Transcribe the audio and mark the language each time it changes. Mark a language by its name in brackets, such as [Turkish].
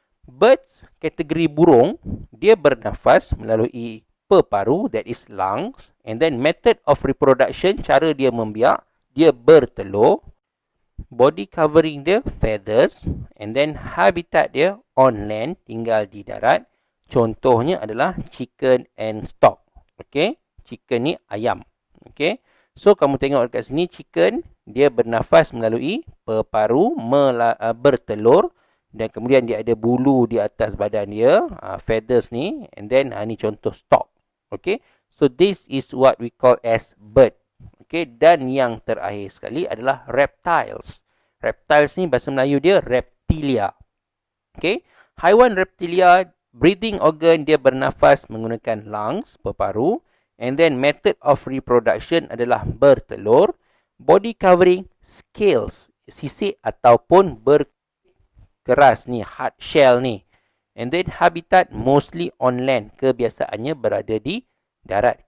[Malay] Birds, kategori burung, dia bernafas melalui peparu, [English] that is lungs. And then method of reproduction, [Malay] cara dia membiak, dia bertelur. [English] Body covering dia feathers. And then habitat dia on land, [Malay] tinggal di darat. Contohnya adalah [English] chicken and stock. [Malay] Okay. Chicken ni ayam. Okay. So kamu tengok dekat sini, chicken dia bernafas melalui peparu, bertelur. Dan kemudian dia ada bulu di atas badan dia, feathers ni. [English] And then [Malay] ni contoh [English] stock. Okay. So this is what we call as bird. Okay. [Malay] Dan yang terakhir sekali adalah reptiles. Reptiles ni bahasa Melayu dia reptilia. Okay. Haiwan reptilia, breathing organ dia bernafas menggunakan lungs, peparu. [English] And then method of reproduction [Malay] adalah bertelur. [English] Body covering, scales, [Malay] sisik ataupun berkeras ni, [English] hard shell [Malay] ni. [English] And then habitat mostly on land. [Malay] Kebiasaannya berada di darat.